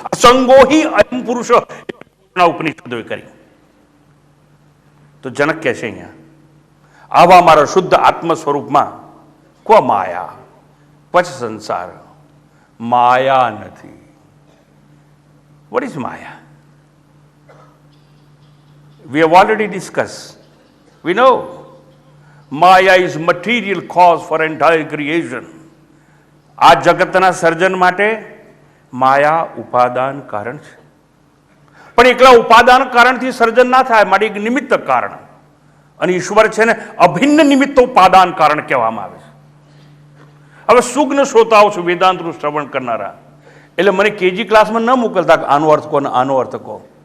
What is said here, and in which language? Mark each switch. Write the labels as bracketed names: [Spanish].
[Sanskrit] અસંગો હિ અયમ પુરુષ, [Gujarati] ઉપનિષદોએ કરી. તો જનક કહે છે અહીંયા, આવા મારા શુદ્ધ આત્મ સ્વરૂપમાં [Sanskrit] ક્વ માયા ક્વચ સંસાર, [Gujarati] માયા નથી. [English] What is Maya? We have already discussed. We know Maya is material cause for entire creation. [Gujarati] આ જગતના સર્જન માટે માયા ઉપાદાન કારણ છે. પણ એકલા ઉપાદાન કારણથી સર્જન ના થાય, માટે એક નિમિત્ત કારણ. અને ઈશ્વર છે ને અભિન્ન નિમિત્તો ઉપાદાન કારણ કહેવામાં આવે છે. હવે સુગ્ન શ્રોતાઓ છું, વેદાંતનું શ્રવણ કરનારા, એટલે મને કેજી ક્લાસમાં ન મોકલતા કે આનો અર્થ કહો ને આનો અર્થ કહો.